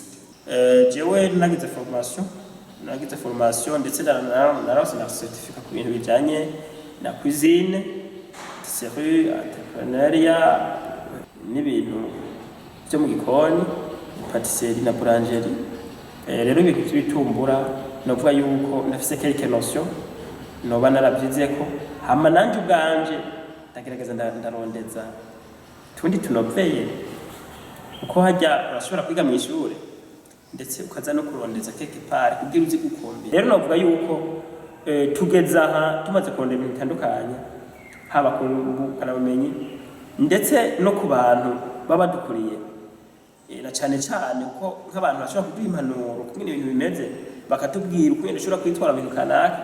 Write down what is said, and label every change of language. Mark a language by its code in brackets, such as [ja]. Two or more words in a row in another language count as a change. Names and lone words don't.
[rn] Jewe nagize formation ndetse narose na certificat ku bintu bijanye na [fr] cuisine, tisserie, entrepreneuriat [rn] n'ibintu byo mu gikoni, patisserie na boulangerie. Rero ibintu by'ibitumbura novuga yuko nafise [fr] quelque notion [rn] noba naravyizeko, hama nanje ubwanje ndagerageza ndarondeza tundi tunoveye uko hajya urashobora kwiga mu ishure ndetse ukaza no kurondeza [fr] quelque part [rn] kugira uzi gukombe. Rero novuga yuko tugeza aha tumaze kurondera ibintu bitandukanye, haba ku bumenyi ndetse no ku bantu baba dukuriye, na cyane uko nk'abantu bashobora kuduha impanuro kumwe ibintu bimeze bakatubwira uko ushobora kwitwara mu bintu kanaka.